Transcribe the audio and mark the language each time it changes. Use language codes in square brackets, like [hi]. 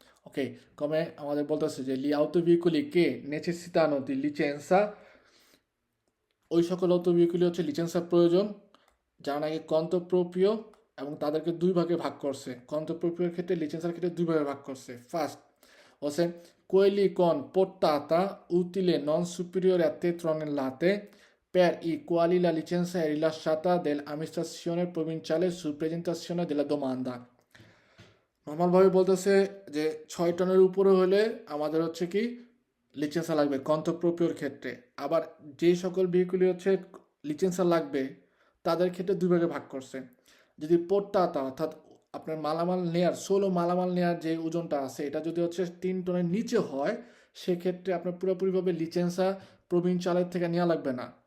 [bn] ওকে, কমে আমাদের বলতেছে যে লি আউটো ভেহিকুলি কে নেসেসিতানো দি লিচেন্সা, ওই সকল অটো ভেহিকুলি হচ্ছে লিচেন্সার প্রয়োজন যারা নাকি কর্তব্যপ্রিয়, এবং তাদেরকে দুই ভাগে ভাগ করছে। কর্তব্যপ্রিয়র ক্ষেত্রে লিচেন্সার ক্ষেত্রে দুই ভাগে ভাগ করছে। ফার্স্ট হচ্ছে [it] quelli con portata utile non superiore a 3 tonnellate per i quali la licenza è rilasciata dall'amministrazione provinciale su presentazione della domanda। [bn] নর্মালভাবে বলতেছে যে 6 টনের উপরে হলে আমাদের হচ্ছে কি লিচেন্সা লাগবে কর্তব্যপ্রিয়র ক্ষেত্রে। আবার যে সকল ভেহিকুলি হচ্ছে লিচেন্সা লাগবে তাদের ক্ষেত্রে দুই ভাগে ভাগ করছে। যদি পোর্টাতা অর্থাৎ আপনার মালামাল নেয়ার মালামাল নেয়ার যে ওজনটা আছে এটা যদি হচ্ছে 3 টনের নিচে হয় সেক্ষেত্রে আপনার পুরোপুরিভাবে লিচেন্সা প্রভিনশিয়ালের থেকে নেওয়া লাগবে না।